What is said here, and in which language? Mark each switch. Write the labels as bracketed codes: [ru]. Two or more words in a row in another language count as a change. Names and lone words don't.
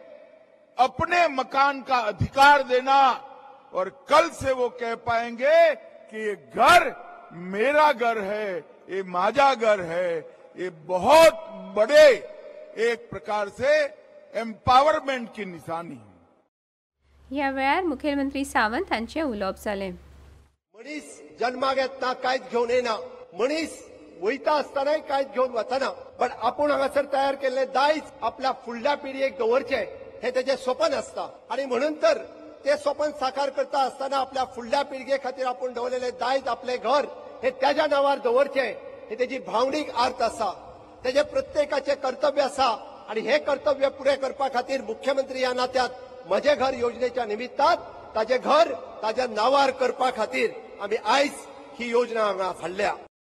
[hi] अपने मकान का अधिकार देना और कल से वो कह पाएंगे कि ये घर मेरा घर है, ये माझा घर है, ये बहुत बड़े एक प्रकार से एम्पावरमेंट की निशानी है। [kok] ह्या वेळार मुखेलमंत्री सावंत हांचें उलोवप जालें। मनीस जन्माक येतना कांयच घेवन येना, मनीस वयता आसतनाय कांयच घेवन वतना, पण आपूण हांगासर तयार केल्लें दायज आपल्या फुडल्या पिळगेक दवरचें हें तेजें स्वप्न आसता आनी म्हणून तर तें स्वप्न साकार करता आसतना आपल्या फुडल्या पिळगे खातीर आपूण दवरलेलें दायज आपलें घर हें तेज्या नांवार दवरचें ही तेजी भावनीक आर्त आसा, तेजें प्रत्येकाचें कर्तव्य आसा आनी हें कर्तव्य फुडें करपा खातीर मुख्यमंत्री ह्या नात्यात म्हजें घर योजनेच्या निमित्तान ताजें घर ताज्या नांवार करपा खातीर आमी आयज ही योजना हांगा हाडल्या।